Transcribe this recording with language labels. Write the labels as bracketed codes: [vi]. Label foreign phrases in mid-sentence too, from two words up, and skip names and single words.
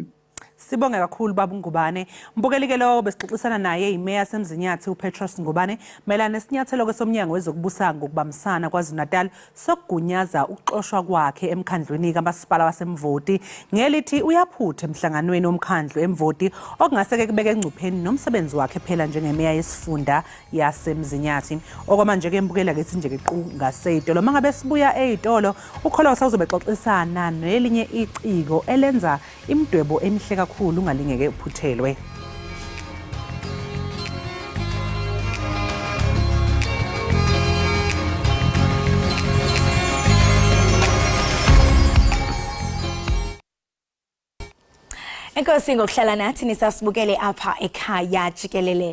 [zu] Sibonge kakhulu baba uNgubane. Mbukelike lo besixoxisana naye iMeya Semzinyathi uPetros Ngubane melana nesinyathelo ke somnyango wezokubusa ngokubambisana kwaZulu-Natal sokugunyaza ukuxoshwa kwakhe emkhandlweni kamasipala waseMvoti ngelithi uyaphutha emhlanganweni womkhandlu eMvoti okungase ke kubeke engcupheni nomsebenzi wakhe phela njengeMeya yesifunda yaseMzinyathi. Okwamanje ke mbukela ke sinje ke qhu ngaseyitolo mangabe sibuya eyitolo ukholo sawuzobexoxisana nelinye iciko elenza imdwebo emihle kakhulu ungalingeke uphuthelwe. [xh] Enkosi ngokuhlala nathi nisasibukele apha ekhaya Jikelele.